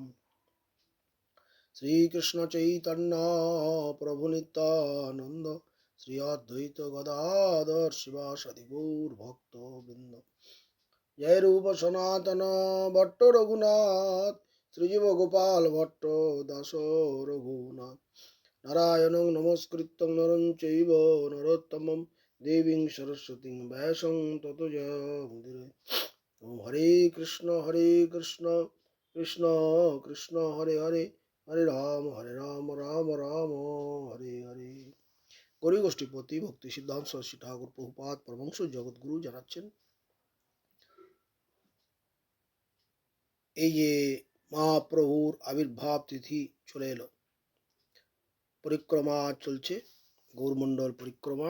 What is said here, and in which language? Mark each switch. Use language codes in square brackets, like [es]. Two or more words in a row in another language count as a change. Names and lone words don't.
[bn] শ্রীকৃষ্ণ চৈতন্য প্রভু নিত্যানন্দ শ্রী অদ্বৈত গদাধর শিবাসাদি গৌর ভক্ত বৃন্দ। জয় রূপ সনাতন ভট্ট রঘুনাথ শ্রীজীব গোপাল ভট্ট দাস রঘুনাথ। [sa] নারায়ণং নমস্কৃত্যং নরং চৈব নরোত্তমং দেবীং সরস্বতীং ব্যাসং ততো জয়মুদিরে। হরে কৃষ্ণ কৃষ্ণ কৃষ্ণ হরে হরে হরে রাম রাম রাম হরে হরে। [bn] গৌরী গোষ্ঠীপতি ভক্তি সিদ্ধান্ত সরস্বতী ঠাকুর প্রভুপাদ পরমহংস জগৎগুরু জানাচ্ছেন, এই যে মহাপ্রভুর আবির্ভাব তিথি চলে এলো, পরিক্রমা চলছে, গৌরমণ্ডল পরিক্রমা।